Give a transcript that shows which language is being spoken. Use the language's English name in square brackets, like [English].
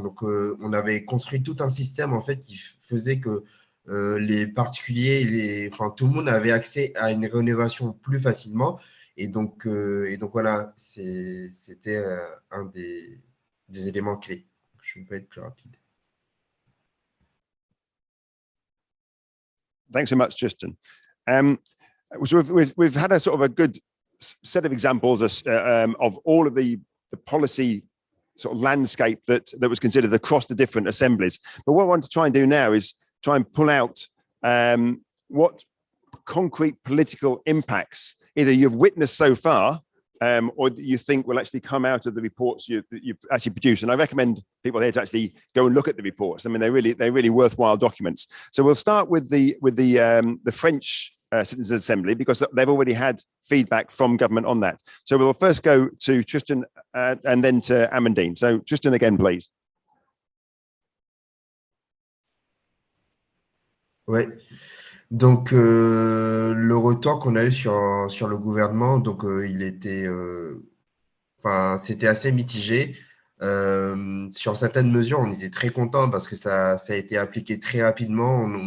[French] Donc, on avait construit tout un système en fait qui faisait que les particuliers, enfin tout le monde avait accès à une rénovation plus facilement. Et donc voilà, c'était un des éléments clés. Je ne vais pas être plus rapide. [English] Thanks so much, Tristan. So we've had a sort of a good set of examples of all of the policy sort of landscape that was considered across the different assemblies. But what I want to try and do now is try and pull out what concrete political impacts either you've witnessed so far or you think will actually come out of the reports you've actually produced. And I recommend people here to actually go and look at the reports. I mean, they're really worthwhile documents. So we'll start with the French Citizens Assembly, because they've already had feedback from government on that. So we'll first go to Tristan and then to Amandine. So Tristan again, please. [French] Ouais. Donc, le retour qu'on a eu sur le gouvernement, donc il était, enfin, c'était assez mitigé. Sur certaines mesures, on était très contents parce que ça a été appliqué très rapidement.